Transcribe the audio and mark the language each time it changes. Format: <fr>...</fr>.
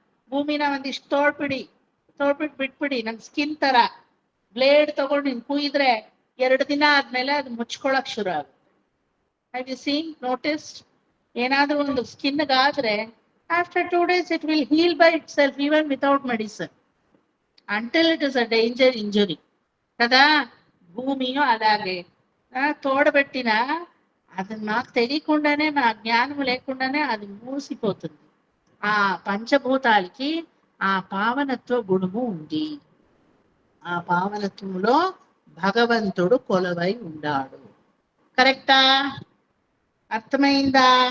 <kn>ಭೂಮಿನ ಒಂದಿಷ್ಟು ತೋಡ್ಬಿಟ್ಟು ಬಿಟ್ಬಿಡಿ, ನಮ್ ಸ್ಕಿನ್ ತರ ಬ್ಲೇಡ್ ತಗೊಂಡು ನೀನ್ ಕುಯ್ದ್ರೆ 2 ದಿನ ಆದ್ಮೇಲೆ ಅದು ಮುಚ್ಕೊಳಕ್ ಶುರು ಆಗುತ್ತೆ.</kn> <en>Have you seen, noticed?</en> <kn>ಏನಾದ್ರೂ ಒಂದು ಸ್ಕಿನ್ಗಾದ್ರೆ</kn> <en>after 2 days it will heal by itself even without medicine until it is a danger injury</en> <te>కదా. భూమియో అలాగే తోడబెట్టిన అది నాకు తెలియకుండానే, నా జ్ఞానం లేకుండానే అది మూసిపోతుంది. ఆ పంచభూతాలకి ఆ పావనత్వ గుణము ఉంది. ఆ పావనత్వంలో భగవంతుడు కొలువై ఉన్నాడు. కరెక్టా? అర్థమైందా?</te>